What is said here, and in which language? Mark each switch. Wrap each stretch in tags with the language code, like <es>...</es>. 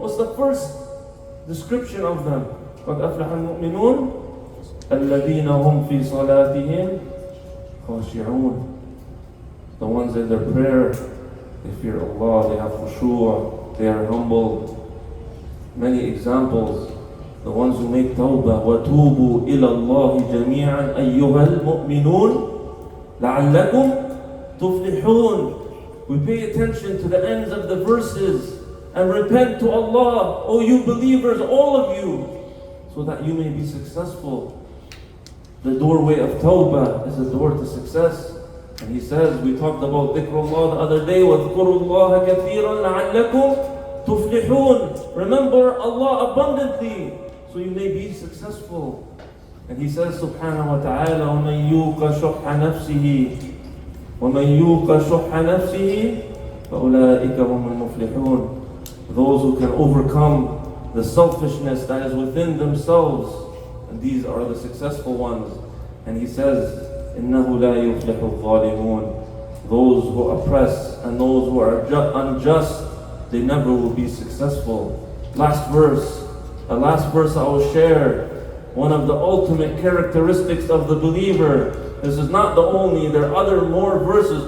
<en>What's the first description of them?</en> <ar>قَدْ أَفْلَحَ الْمُؤْمِنُونَ الَّذِينَ هُمْ فِي صَلَاتِهِمْ خَاشِعُونَ.</ar> <en>The ones in their prayer, they fear Allah, they have khushu', they are humble. Many examples. The ones who make tawbah,</en> <ar>وَتُوبُوا إِلَى اللَّهِ جَمِيعًا أَيُّهَا الْمُؤْمِنُونَ لَعَلَّكُمْ تُفْلِحُونَ.</ar> <en>We pay attention to the ends of the verses and repent to Allah, O you believers, all of you, so that you may be successful. The doorway of tawbah is a door to success. And He says, we talked about dhikrullah the other day,</en> <ar>وَاذْكُرُوا اللَّهَ كَثِيرًا لَعَلَّكُمْ تُفْلِحُونَ.</ar> <en>Remember Allah abundantly, so you may be successful. And He says</en> <ar>subhanahu wa ta'ala, وَمَنْ يُوقَ شُحَّ نَفْسِهِ وَمَنْ يُوقَ شُحَّ نَفْسِهِ فَأُولَٰئِكَ هُمُ الْمُفْلِحُونَ.</ar> <en>Those who can overcome the selfishness that is within themselves, and these are the successful ones. And He says,</en> <ar>إِنَّهُ لَا يُفْلِحُ الظَّالِمُونَ.</ar> <en>Those who oppress and those who are unjust, they never will be successful. Last verse I will share. One of the ultimate characteristics of the believer. This is not the only, there are other more verses.</en>